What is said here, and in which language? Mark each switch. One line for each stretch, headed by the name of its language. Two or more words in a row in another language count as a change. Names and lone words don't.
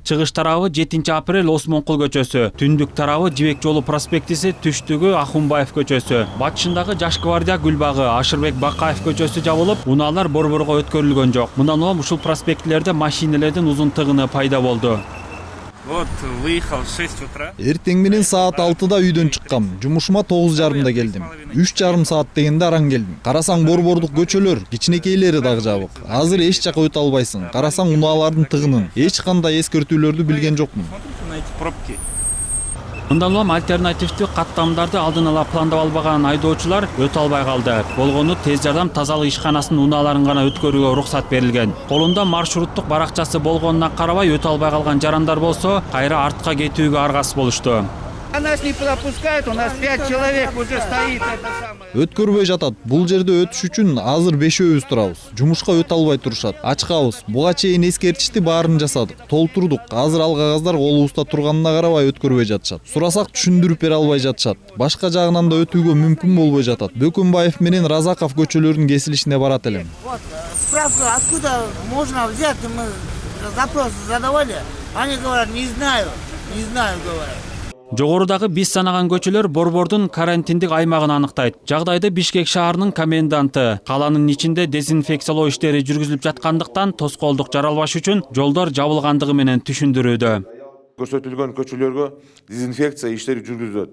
Kyrgyz: Чыгыш тарабы 7 апрель Осмонкул көчөсү, түндүк тарабы Жибек жолу проспектиси, түштүгү Ахунбаев көчөсү, батышындагы Жаш гвардия Гүлбагы, Ашырбек Бакаев көчөсү жабылып, унаалар борборго өткөрүлгөн жок. Мындан улам ушул проспектлерде машиналердин узунтыгыны пайда болду.
Russian: Вот выехал в 6 утра.
Kyrgyz: Эртең менен саат 6-да үйдөн чыккам. Жумушума 9:30-да келдим. 3,5 саат дегенде аран келдим. Карасаң борбордук көчөлөр, кичинекейлери дагы жабык. Азыр эч жака өтө албайсың. Карасаң унаалардын тыгынын. Эч кандай эскертүүлөрдү билген жокмун.
Russian: Смотрите на эти пробки.
Kyrgyz: Мындан улам альтернативдүү каттамдарды алдын ала пландап албаган айдоочулар өтө албай калды. Болгону тез жардам тазалык ишканасынын унааларын гана өткөрүүгө уруксат берилген. Колунда маршруттук баракчасы болгонуна карабай өтө албай калган жарандар болсо, кайра артка кетүүгө аргасыз болушту.
Russian: А нас не пропускают, у нас 5 человек уже стоит.
Kyrgyz: Өткөрбөй жатат. Бул жерде өтүш үчүн азыр 5-өбүз турабыз. Жумушка өтө албай турушат. Ачкабыз. Буга чейин эскертишти, баарын жасадык. Толтурдук. Азыр ал кагаздар колубузда турганына карабай өткөрбөй жатышат. Сурасак түшүндүрүп бере албай жатышат. Башка жагынан да өтүүгө мүмкүн болбой жатат. Бөкөнбаев менен Разаков көчөлөрүнүн кесилишине барат элем.
Russian: Вот справка, откуда можно взять, мы запрос задавали, они говорят, не знаю, говорят.
Kyrgyz: Жогорудагы биз санаган көчөлөр борбордун карантиндик аймагын аныктайт. Жагдайды Бишкек шаарынын коменданты каланын ичинде дезинфекциялоо иштери жүргүзүлүп жаткандыктан тоскоолдук жаралбаш үчүн жолдор жабылгандыгы менен түшүндүрүүдө. Көрсөтүлгөн көчөлөргө дезинфекция иштери жүргүзүлөт.